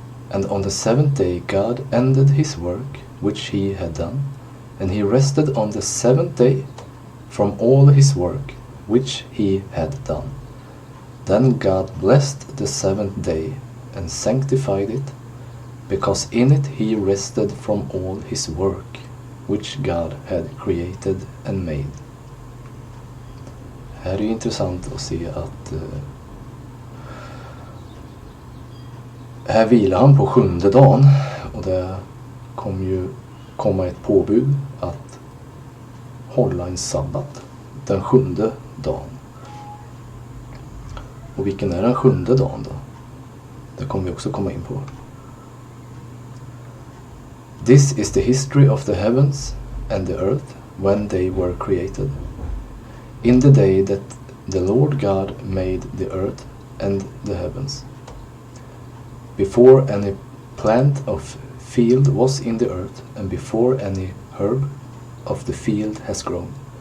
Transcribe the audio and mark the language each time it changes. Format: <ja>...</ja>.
<en>And on the seventh day God ended his work which he had done, and he rested on the seventh day from all his work which he had done. Then God blessed the seventh day and sanctified it, because in it he rested from all his work which God had created and made.</en> <sv>Här är det intressant att se att här vilar han på sjunde dagen, och det kommer ju komma ett påbud att hålla en sabbat den sjunde dagen. Och vilken är den sjunde dagen då? Det kommer vi också komma in på.</sv> <en>This is the history of the heavens and the earth when they were created. In the day that the Lord God made the earth and the heavens. Before any plant of field was in the earth, and before any herb of the field has grown.</en>